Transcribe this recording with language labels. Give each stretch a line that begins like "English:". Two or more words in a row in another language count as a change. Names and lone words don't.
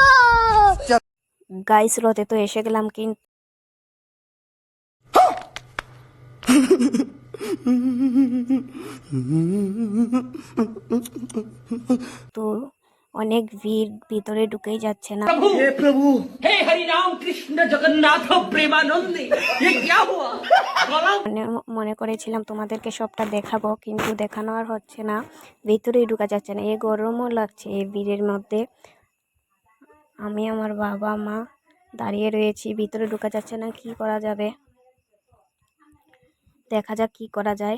Bangla: গাইস রথে তো এসে গেলাম, কিন্তু অনেক ভিড়, ভিতরে ঢুকেই যাচ্ছে না।
Hindi: हे प्रभु हे हरि राम कृष्ण जगन्नाथ प्रेमानंदे ये क्या हुआ।
Bangla: মনে করেছিলাম তোমাদেরকে সবটা দেখাবো, কিন্তু দেখানো আর হচ্ছে না, ভিতরেই ঢুকা যাচ্ছে না। এই গরমও লাগছে এই ভিড়ের মধ্যে। আমি আমার বাবা মা দাঁড়িয়ে রয়েছি, ভিতরে ঢুকা যাচ্ছে না, কি করা যাবে, দেখা যাক কি করা যায়।